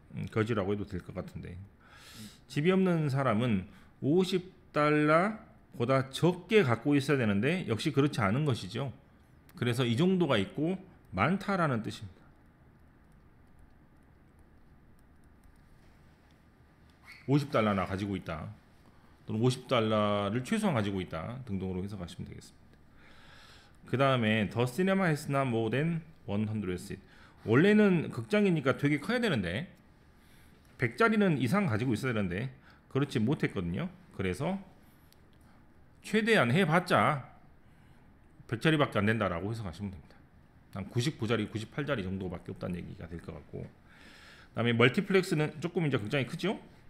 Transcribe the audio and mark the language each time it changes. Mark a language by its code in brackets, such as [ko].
[ko] 거지라고 해도 될 것 같은데, 집이 없는 사람은 $50보다 적게 갖고 있어야 되는데 역시 그렇지 않은 것이죠. 그래서 이 정도가 있고 많다라는 뜻입니다. $50나 가지고 있다, 또는 $50를 최소한 가지고 있다 등등으로 해석하시면 되겠습니다. 그 다음에 [en] The cinema has not more than 100 seats. [ko] 원래는 극장이니까 되게 커야 되는데 100짜리는 이상 가지고 있어야 되는데 그렇지 못했거든요. 그래서 최대한 해봤자 100짜리밖에 안 된다라고 해석하시면 됩니다. 한 99짜리, 98짜리 정도밖에 없다는 얘기가 될 것 같고, 그 다음에 멀티플렉스는 조금 이제 극장이 크죠.